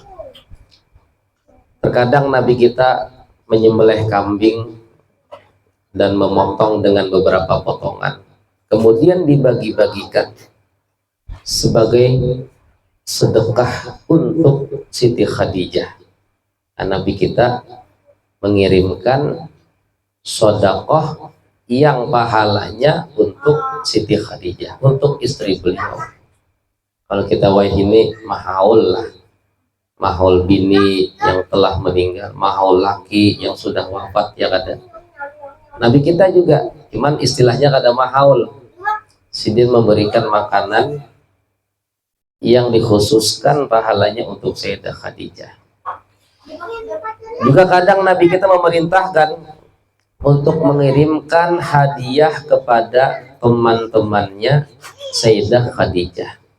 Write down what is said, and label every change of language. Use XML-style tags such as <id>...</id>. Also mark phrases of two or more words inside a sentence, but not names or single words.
<id>Terkadang Nabi kita menyembelih kambing dan memotong dengan beberapa potongan, kemudian dibagi-bagikan sebagai sedekah untuk Siti Khadijah. Nabi kita mengirimkan sedekah yang pahalanya untuk Siti Khadijah, untuk istri beliau.</id> <bjn>Kalau kita wahini mahaul lah, mahaul bini yang telah meninggal, mahaul laki yang sudah wafat, ya kada. Nabi kita juga, cuman istilahnya kada mahaul.</bjn> <id>Sidin memberikan makanan yang dikhususkan pahalanya untuk Sayyidah Khadijah. Juga kadang Nabi kita memerintahkan untuk mengirimkan hadiah kepada teman-temannya Sayyidah Khadijah.</id>